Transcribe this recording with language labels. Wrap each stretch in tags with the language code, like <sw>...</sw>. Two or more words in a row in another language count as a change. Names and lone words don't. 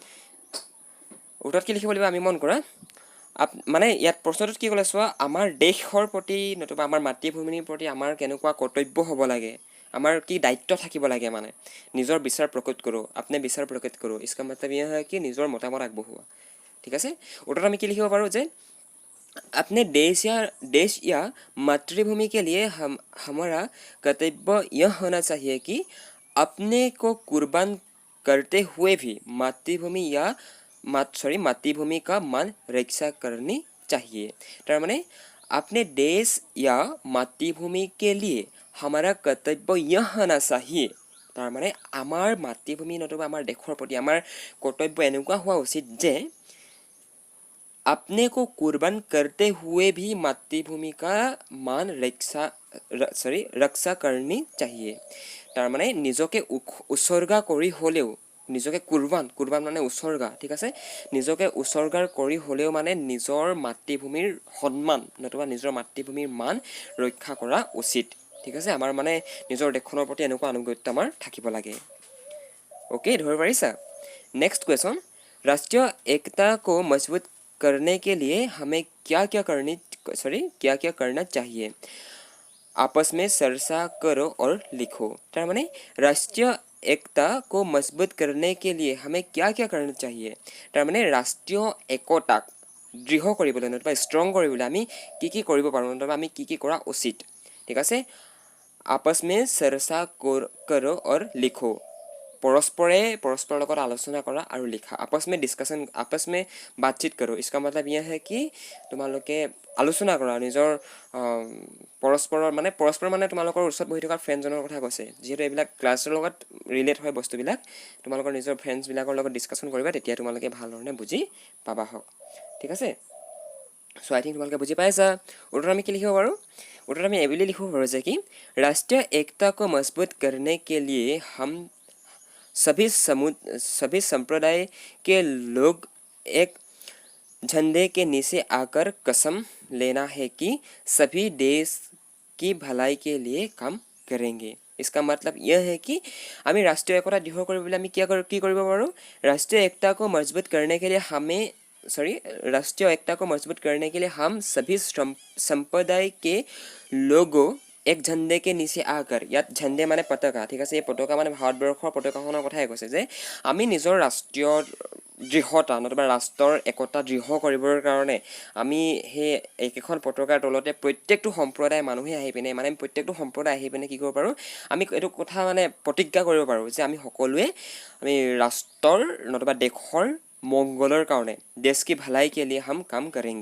<as>উত্তৰত কি লিখিব লাগিব আমি মন কৰা, মানে ইয়াত প্ৰশ্নটোত কি ক'লে চোৱা, আমাৰ দেশৰ প্ৰতি নতুবা আমাৰ মাতৃভূমিৰ প্ৰতি আমাৰ কেনেকুৱা কৰ্তব্য হ'ব লাগে, আমাৰ কি দায়িত্ব থাকিব লাগে, মানে নিজৰ বিচাৰ প্ৰকট কৰোঁ,</as> <hi>अपने विचार प्रकट करो। इसका मतलब ये है कि</hi> <as>নিজৰ মতামত আগবঢ়োৱা, ঠিক আছে। উত্তৰত আমি কি লিখিব পাৰোঁ যে,</as> <hi>अपने देश या मातृभूमि के लिए हमारा कर्तव्य यह होना चाहिए कि अपने को कुर्बान करते हुए भी मातृभूमि का मान रक्षा करनी चाहिए। তাৰমানে अपने देश या मातृभूमि के लिए हमारा कर्तव्य यह होना चाहिए,</hi> <as>তাৰমানে আমাৰ মাতৃভূমি নতুবা আমাৰ দেশৰ প্ৰতি আমাৰ কৰ্তব্য এনেকুৱা হোৱা উচিত যে,</as> <hi>अपने को कुर्बान करते हुए भी मातृभूमि का मान रक्षा करनी चाहिए।</hi> <as>তাৰমানে নিজকে উৎসৰ্গা কৰি হ'লেও, নিজকে কুৰ্বান মানে উৎসৰ্গা, ঠিক আছে। নিজকে উৎসৰ্গাৰ কৰি হ'লেও মানে নিজৰ মাতৃভূমিৰ সন্মান নতুবা নিজৰ মাতৃভূমিৰ মান ৰক্ষা কৰা উচিত, ঠিক আছে। আমাৰ মানে নিজৰ দেশখনৰ প্ৰতি এনেকুৱা আনুগত্য আমাৰ থাকিব লাগে। অ'কে, ধৰিব পাৰিছা?</as> <en>next question,</en> <hi>राष्ट्रीय एकता को मजबूत करने के लिए हमें क्या क्या करना चाहिए, आपस में चर्चा करो और लिखो। তাৰমানে राष्ट्रीय एकता को मजबूत करने के लिए हमें क्या करना चाहिए,</hi> <as>তাৰমানে ৰাষ্ট্ৰীয় একতাক দৃঢ় কৰিবলৈ নতুবা ষ্ট্ৰং কৰিবলৈ আমি কি কৰিব পাৰোঁ নতুবা আমি কি কৰা উচিত, ঠিক আছে।</as> <hi>आपस में चर्चा करो और लिखो,</hi> <as>परस्पৰৰ লগত আলোচনা কৰা আৰু লিখা।</as> <hi>आपस में बातचीत करो, इसका मतलब यह है कि</hi> <as>তোমালোকে আলোচনা কৰা নিজৰ পৰস্পৰ মানে তোমালোকৰ ওচৰত বহি থকা ফ্ৰেণ্ডজনৰ কথা কৈছে, যিহেতু এইবিলাক ক্লাছৰ লগত ৰিলেট হয় বস্তুবিলাক। তোমালোকৰ নিজৰ ফ্ৰেণ্ডছবিলাকৰ লগত ডিছকাশ্যন কৰিবা, তেতিয়া তোমালোকে ভাল ধৰণে বুজি পাবা হওক, ঠিক আছে।</as> <en>so I think</en> <as>তোমালোকে বুজি পাইছা। উত্তৰত আমি কি লিখিব পাৰোঁ? উত্তৰত আমি এইবুলি লিখিব পাৰোঁ যে কি,</as> <hi>ৰাষ্ট্ৰীয় একতা को मजबूत करने के लिए हम सभी संप्रदाय के लोग एक झंडे के नीचे आकर कसम लेना है कि सभी देश की भलाई के लिए काम करेंगे। इसका मतलब यह है कि</hi> <as>আমি ৰাষ্ট্ৰীয় একতা দৃঢ় কৰিবলৈ আমি কি কৰিব পাৰোঁ?</as> <hi>राष्ट्रीय एकता को मजबूत करने के लिए हम सभी संप्रदाय के लोगों एक झंडे के नीचे आकर,</hi> <as>ইয়াত ঝণ্ডে মানে পতাকা, ঠিক আছে। এই পতাকা মানে ভাৰতবৰ্ষৰ পতাকাখনৰ কথাই কৈছে যে আমি নিজৰ ৰাষ্ট্ৰীয় দৃঢ়তা নতুবা ৰাষ্ট্ৰৰ একতা দৃঢ় কৰিবৰ কাৰণে আমি সেই একেখন পতাকাৰ তলতে প্ৰত্যেকটো সম্প্ৰদায়ৰ মানুহে আহি পিনে কি কৰিব পাৰোঁ, আমি এইটো কথা মানে প্ৰতিজ্ঞা কৰিব পাৰোঁ যে আমি সকলোৱে আমি ৰাষ্ট্ৰৰ নতুবা দেশৰ মংগলৰ কাৰণে</as> <hi>देश की भलाई के लिए हम काम करेंगे।</hi>